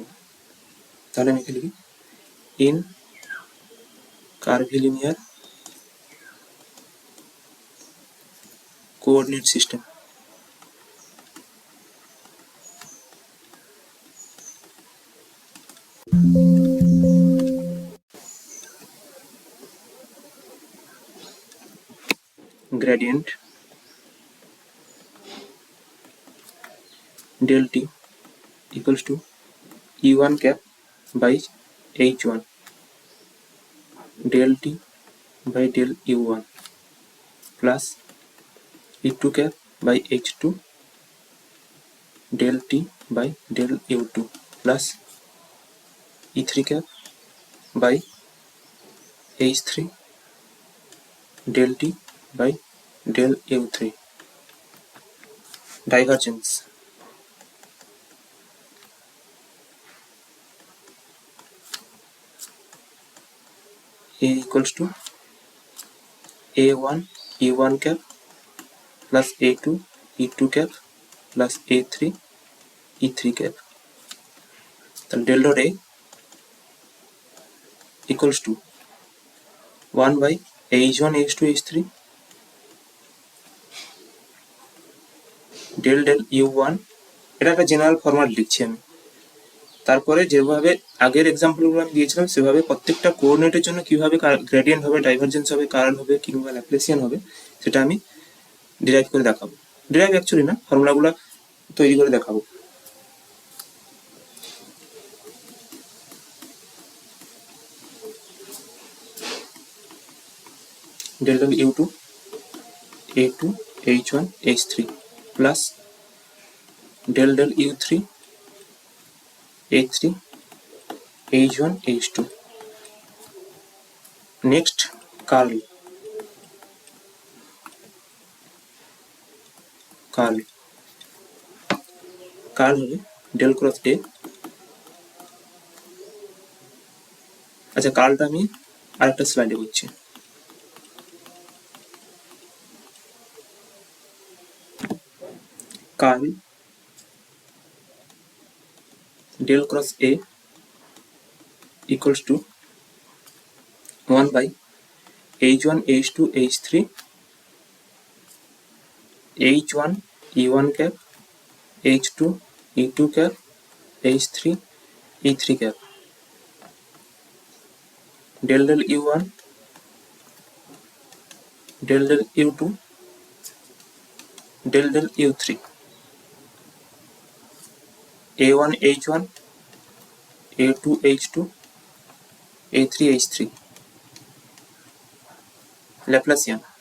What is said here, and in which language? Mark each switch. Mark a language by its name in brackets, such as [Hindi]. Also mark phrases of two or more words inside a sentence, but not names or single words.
[Bangla] তাহলে আমি লিখি [English] in curvilinear coordinate system gradient del t equals to E1 cap by H1 del t by del U1 plus E2 cap by H2 del t by del U2 plus E3 cap by H3 del t by del U3 divergence A equals to A1 E1 cap plus A2 E2 cap plus A3 E3 cap. Then del dot A equals to 1 by H1 H2 H3 del del U1, [Bangla] এটা একটা [English] general format [Bangla] লিখছি আমি। তারপরে যেভাবে আগের এক্সাম্পলগুলো আমি দিয়েছিলাম সেভাবে প্রত্যেকটা কোঅর্ডিনেটের জন্য কিভাবে গ্রেডিয়েন্ট হবে, ডাইভারজেন্স হবে, কার্ল হবে কিংবা ল্যাপ্লেসিয়ান হবে সেটা আমি ডিরাইভ করে দেখাবো। [English] derive actually [Bangla] না, ফর্মুলাগুলো তৈরি করে দেখাবো। [English] del del U2 A2 H1 H3 plus del del U3 A3 H1 H2. Next curl হবে del cross A। [Bangla] আচ্ছা, কার্লটা আমি আরেকটা স্লাইডে করছি। [English] কার্ল del cross A equals to 1 by H1 H2 H3 H1 E1 cap, H2 E2 cap, H3 E3 cap, del del U1, del del U2, del del U3, A1 H1, A2 H2, A3 H3, Laplacian,